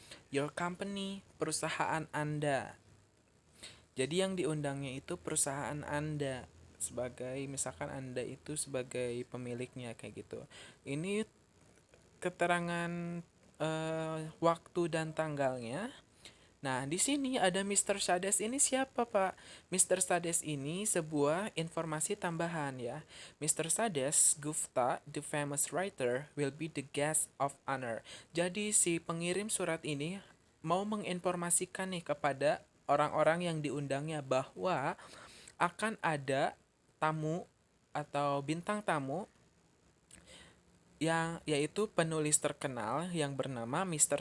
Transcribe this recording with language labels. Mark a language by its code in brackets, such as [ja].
[en] Your company, [id] perusahaan Anda. Jadi yang diundangnya itu perusahaan Anda, sebagai misalkan Anda itu sebagai pemiliknya kayak gitu. Ini keterangan waktu dan tanggalnya. Nah, di sini ada Mr. Sades, ini siapa, Pak? Mr. Sades ini sebuah informasi tambahan ya. Mr. [en] Sades Gupta, the famous writer, will be the guest of honor. [id] Jadi si pengirim surat ini mau menginformasikan nih kepada orang-orang yang diundangnya bahwa akan ada tamu atau bintang tamu yang yaitu penulis terkenal yang bernama Mr.